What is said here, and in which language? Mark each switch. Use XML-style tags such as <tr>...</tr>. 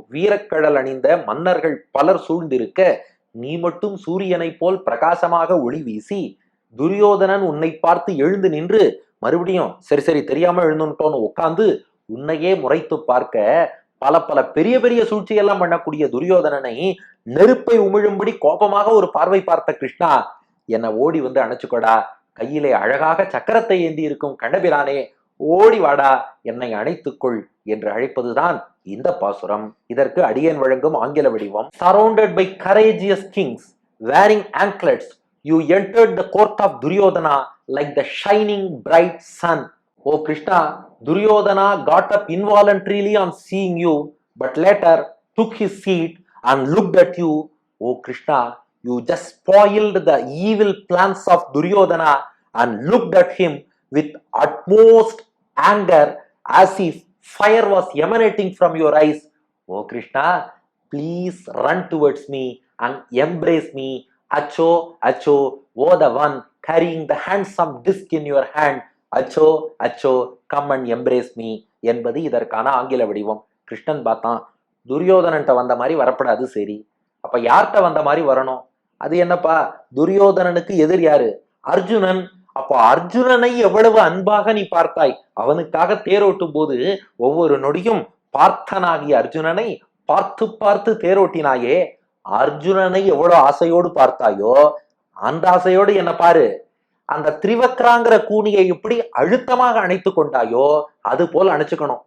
<ta>வீரக்கடல் அணிந்த மன்னர்கள் பலர் சூழ்ந்திருக்க நீ மட்டும் சூரியனைப் போல் பிரகாசமாக ஒளி வீசி, துரியோதனன் உன்னை பார்த்து எழுந்து நின்று மறுபடியும் சரி சரி தெரியாம எழுந்துட்டோன்னு உட்கார்ந்து உன்னையே முறைத்து பார்க்க, பல பல பெரிய பெரிய சூழ்ச்சியெல்லாம் பண்ணக்கூடிய துரியோதனனை நெருப்பை உமிழும்படி கோபமாக ஒரு பார்வை பார்த்த கிருஷ்ணா, என்னை ஓடி வந்து அணைச்சுக்கொடா, கையிலே அழகாக சக்கரத்தை ஏந்தி இருக்கும் கண்ணபிரானே ஓடி வாடா, என்னை அணைத்துக்கொள் என்று அழைப்பதுதான் இந்த பாசுரம். இதற்கு அடியேன் வழங்கும் ஆங்கில வடிவம்.</ta> <en>Surrounded by courageous kings wearing anklets, you entered the court of Duryodhana like the shining bright sun. O Krishna, Duryodhana got up involuntarily on seeing you, but later took his seat and looked at you. O Krishna, you just spoiled the evil plans of Duryodhana and looked at him with utmost anger as if fire was emanating from your eyes. O Krishna, please run towards me and embrace me. Acho, acho, O the one carrying the handsome disc in your hand. Acho, acho, come and embrace me</en> <ta>என்பது இதற்கான ஆங்கில வடிவம். கிருஷ்ணன் பார்த்தான், துரியோதனன்ட்ட வந்த மாதிரி வரப்படாது, சரி அப்ப யார்கிட்ட வந்த மாதிரி வரணும்? அது என்னப்பா, துரியோதனனுக்கு எதிர் யாரு? அர்ஜுனன். அப்போ அர்ஜுனனை எவ்வளவு அன்பாக நீ பார்த்தாய், அவனுக்காக தேரோட்டும் போது ஒவ்வொரு நொடியும் பார்த்தனாகிய அர்ஜுனனை பார்த்து பார்த்து தேரோட்டினாயே, அர்ஜுனனை எவ்வளவு ஆசையோடு பார்த்தாயோ அந்த ஆசையோடு என்ன பாரு, அந்த திரிவக்ராங்கிற கூனியை எப்படி அழுத்தமாக அணைத்து கொண்டாயோ அது போல் அணைச்சுக்கணும்.</ta>